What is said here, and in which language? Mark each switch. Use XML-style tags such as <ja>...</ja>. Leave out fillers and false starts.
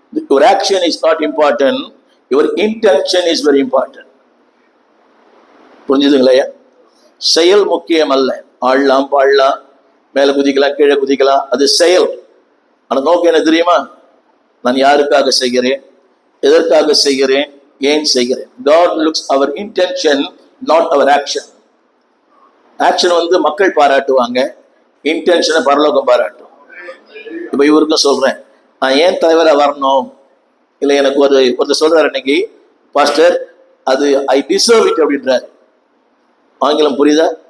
<en>Your action is not important, your intention is very important.</en> <ta>புரிஞ்சுதுங்களா? செயல் முக்கியம் அல்ல. ஆடலாம், பாடலாம், மேல குதிக்கலாம், கீழே குதிக்கலாம், அது செயல். ஆனா நோக்கம் என்ன தெரியுமா? நான் யாருக்காக செய்கிறேன், எதற்காக செய்கிறேன், ஏன் செய்கிறேன்.</ta> <en>God looks our intention, not our action.</en> <ta>Action வந்து மக்கள் பாராட்டுவாங்க, இன்டென்ஷனை பரலோகம் பாராட்டும். இப்ப இவருக்கும் சொல்றேன், நான் ஏன் தலைவரா வரணும் இல்லை, எனக்கு ஒருத்தர் சொல்றாரு இன்னைக்கு, பாஸ்டர் அது</ta> <en>I deserve it</en> <ta>அப்படின்றாரு. ஆங்கிலம் புரியுதா?</ta>